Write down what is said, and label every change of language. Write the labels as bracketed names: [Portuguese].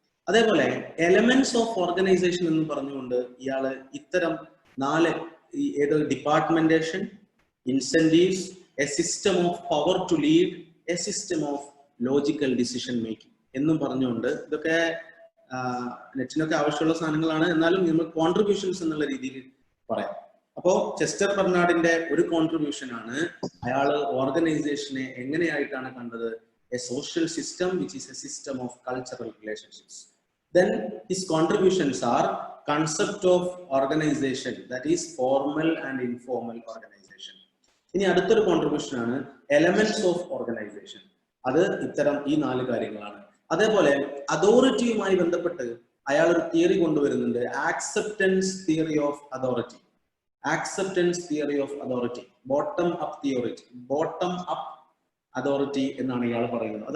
[Malayalam] അതേപോലെ elements of organisation എന്ന് പറഞ്ഞുകൊണ്ട് ഇയാള് ഇത്തരം 4 ഏത് ഡിപ്പാർട്ട്മെന്റേഷൻ, incentives, A system of power to lead, A system of logical decision making എന്നും പറഞ്ഞുകൊണ്ട്, ഇതൊക്കെ നെറ്റിനൊക്കെ ആവശ്യമുള്ള സാധനങ്ങളാണ്, എന്നാലും നമ്മൾ കോൺട്രിബ്യൂഷൻസ് എന്നുള്ള രീതിയിൽ പറയാം. അപ്പോ ചെസ്റ്റർ ബർണാർഡിന്റെ ഒരു കോൺട്രിബ്യൂഷൻ ആണ് അയാള് ഓർഗനൈസേഷനെ എങ്ങനെയായിട്ടാണ് കണ്ടത്? [English] A social system which is a system of cultural relationships. Then his contributions are concept of organization, that is formal and informal organization. [Malayalam] ഇനി അടുത്തൊരു കോൺട്രിബ്യൂഷൻ ആണ് എലമെന്റ്സ് ഓഫ് ഓർഗനൈസേഷൻ. അത് ഇത്തരം ഈ 4 കാര്യങ്ങളാണ്. അതേപോലെ അതോറിറ്റിയുമായി ബന്ധപ്പെട്ട് അയാൾ ഒരു തിയറി കൊണ്ടുവരുന്നുണ്ട്, acceptance theory of authority. Acceptance theory of authority, bottom up theory, bottom up authority എന്നാണ് ഇയാൾ പറയുന്നത്.